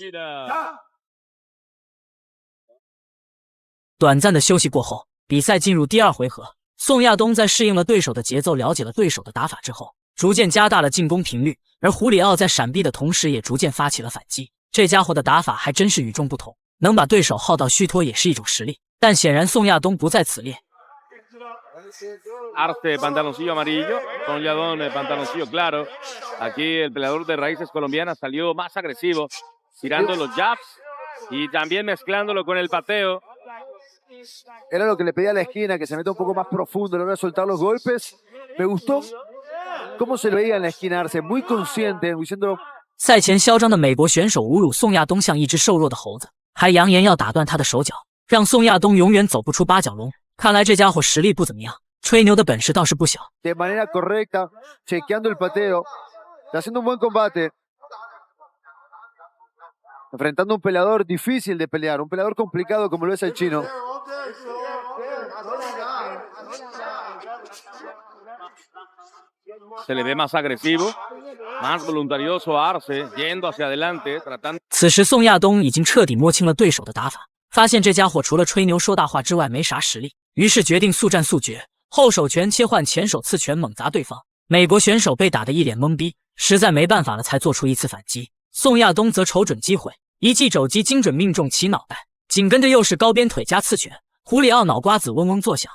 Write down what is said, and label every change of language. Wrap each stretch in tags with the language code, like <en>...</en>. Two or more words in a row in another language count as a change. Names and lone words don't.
<zh>短暂的休息过后，比赛进入第二回合。宋亚东在适应了对手的节奏，了解了对手的打法之后，逐渐加大了进攻频率，而胡里奥在闪避的同时也逐渐发起了反击。这家伙的打法还真是与众不同，能把对手耗到虚脱也是一种实力。但显然宋亚东不在此列。</zh> <es>Arce pantaloncillo amarillo, Son Yadón pantaloncillo claro. Aquí el peleador de raíces colombianas salió más agresivo, tirando los jabs y también mezclándolo con el pateo. Era lo que le pedía a la esquina, que se meta un poco más profundo, le voy a soltar los golpes. Me gustó cómo se lo veía en la esquina Arce, muy consciente, diciendo...</es> <zh>赛前嚣张的美国选手侮辱宋亚东像一只瘦弱的猴子，还扬言要打断他的手脚，让宋亚东永远走不出八角笼。看来这家伙实力不怎么样，吹牛的本事倒是不小。</zh> <es>De manera correcta, chequeando el pateo, haciendo un buen combate. Enfrentando a un peleador difícil de pelear, un peleador complicado como lo es el chino. Se le ve más agresivo, más voluntarioso a Arce, yendo hacia adelante, tratando.</es> <zh>此时宋亚东已经彻底摸清了对手的打法，发现这家伙除了吹牛说大话之外没啥实力，于是决定速战速决，后手拳切换前手刺拳猛砸对方。美国选手被打得一脸懵逼，实在没办法了才做出一次反击。宋亚东则瞅准机会，一记肘击精准命中其脑袋，紧跟着又是高边腿加刺拳，胡里奥脑瓜子嗡嗡作响。</zh>